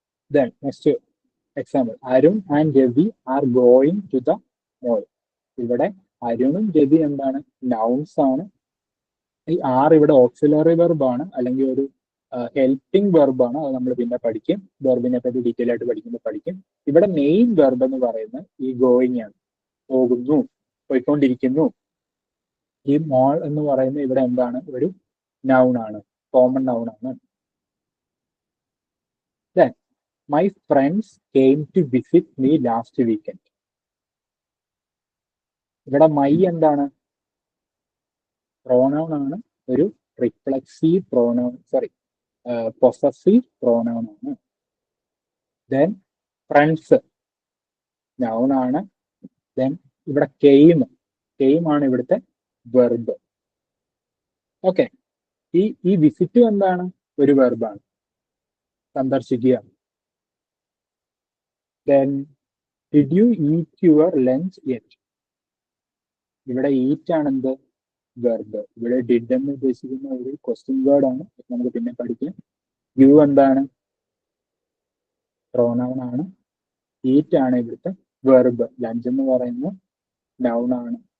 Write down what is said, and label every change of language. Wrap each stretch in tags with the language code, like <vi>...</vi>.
<en>Then next example, Arun and Ravi are going to the mall.</en> <ml>ഇവിടെ അരുണും രവി എന്താണ്, nouns ആണ്. ഈ ആർ ഇവിടെ ഓക്സിലറി വെർബാണ്, അല്ലെങ്കിൽ ഒരു ഹെൽപ്പിംഗ് വെർബാണ്. അത് നമ്മൾ പിന്നെ പഠിക്കും. വെർബിനെ പറ്റി ഡീറ്റെയിൽ ആയിട്ട് പഠിക്കും. ഇവിടെ മെയിൻ വെർബ് എന്ന് പറയുന്നത് ഈ ഗോയിങ് ആണ്, പോകുന്നു, പോയിക്കൊണ്ടിരിക്കുന്നു. ഈ മോൾ എന്ന് പറയുന്നത് ഇവിടെ എന്താണ്, ഒരു നൗൺ ആണ്, കോമൺ നൗൺ ആണ്.</ml> <en>Then my friends came to visit me last weekend.</en> <ml>ഇവിടെ മൈ എന്താണ്, പ്രോനൗൺ ആണ്, ഒരു റിഫ്ലെക്സീവ് പ്രോനൗൺ, പൊസസീവ് പ്രോനൗൺ ആണ്. ദെൻ ഫ്രണ്ട്സ് നൗൺ ആണ്. ദെൻ ഇവിടെ കെയിം ആണ് ഇവിടുത്തെ വെർബ്. ഓക്കെ, ഈ വിസിറ്റ് എന്താണ്, ഒരു വെർബാണ്, സന്ദർശിക്കുക.</ml> <en>Then did you eat your lunch yet?</en> <ml>ഇവിടെ ഈറ്റ് ആണ് എന്ത്, വെർബ്. ഇവിടെ ഡിഡ് എന്ന് ഉദ്ദേശിക്കുന്ന ഒരു ക്വസ്റ്റ്യൻ വേർഡ് ആണ്, നമുക്ക് പിന്നെ പഠിക്കാം. യു എന്താണ്, പ്രോനൗൺ ആണ്. ഈറ്റ് ആണ് ഇവിടുത്തെ വെർബ്. ലഞ്ച് എന്ന് പറയുന്നത് നൗൺ ആണ്.</ml>